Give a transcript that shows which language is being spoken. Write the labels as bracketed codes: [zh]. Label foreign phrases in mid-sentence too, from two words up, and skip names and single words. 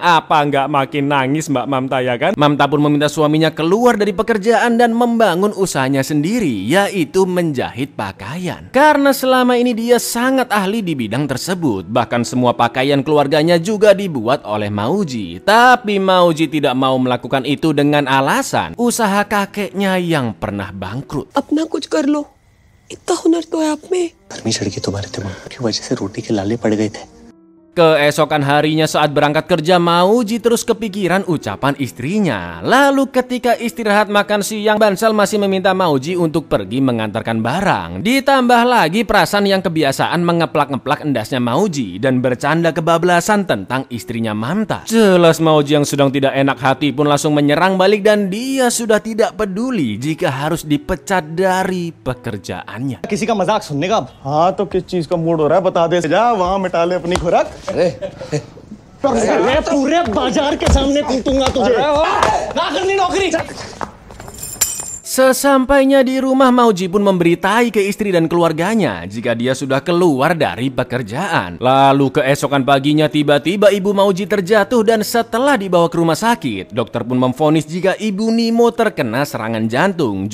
[id] Apa nggak makin nangis Mbak Mamta ya kan? Mamta pun meminta suaminya keluar dari pekerjaan dan membangun usahanya sendiri, yaitu menjahit pakaian. Karena selama ini dia sangat ahli di bidang tersebut. Bahkan semua pakaian keluarganya juga dibuat oleh Mauji. Tapi Mauji tidak mau melakukan itu dengan alasan usaha kakeknya yang pernah bangkrut. [hi] अपना कुछ कर लो, इतना हुनर तो है आप में। गर्मी चढ़ गई तुम्हारे दिमाग की वजह से रोटी के लाले पड़ गए थे। [id] Keesokan harinya saat berangkat kerja, Mauji terus kepikiran ucapan istrinya. Lalu ketika istirahat makan siang, Bansal masih meminta Mauji untuk pergi mengantarkan barang. Ditambah lagi Prasan yang kebiasaan mengeplak-ngeplak endasnya Mauji dan bercanda kebablasan tentang istrinya Mamta. Jelas Mauji yang sedang tidak enak hati pun langsung menyerang balik dan dia sudah tidak peduli jika harus dipecat dari pekerjaannya. [hi] किसी का मजाक सुनने का हाँ तो किस चीज का मूड हो रहा है बता दे जा वहां मिटा ले अपनी खुराक पूरे बाजार के सामने कूटूंगा तुझे ना करनी नौकरी। [id] Sesampainya di rumah, Mauji pun memberitahu ke istri dan keluarganya jika dia sudah keluar dari pekerjaan. Lalu keesokan paginya tiba-tiba ibu Mauji terjatuh dan setelah dibawa ke rumah sakit, dokter pun memvonis jika Ibu Nimo terkena serangan jantung.